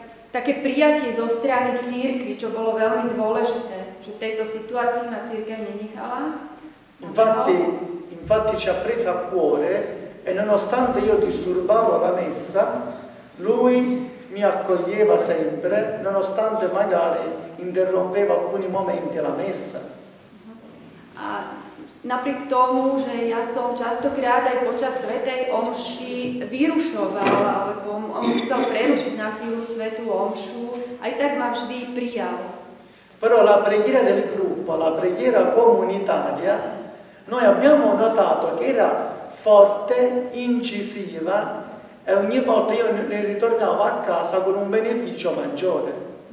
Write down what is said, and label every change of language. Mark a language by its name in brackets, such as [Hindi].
[Slovak] také prijatie zo strany cirkvi, čo bolo veľmi dôležité, že v tejto situácii ma cirkev nenechala. [Italian] Infatti ci ha preso a cuore e nonostante io disturbavo la messa, lui mi accoglieva sempre, nonostante magari interrompeva alcuni momenti la messa. [Slovak] A napriek tomu, že ja som častokrát aj počas svätej omši vyrušoval, alebo on musel prerušiť na chvíľu svätú omšu, aj tak ma vždy prijal. [Italian] Però la preghiera del gruppo, la preghiera comunitaria, noi abbiamo notato che era forte, incisiva e ogni volta io ne ritornavo a casa con un beneficio maggiore.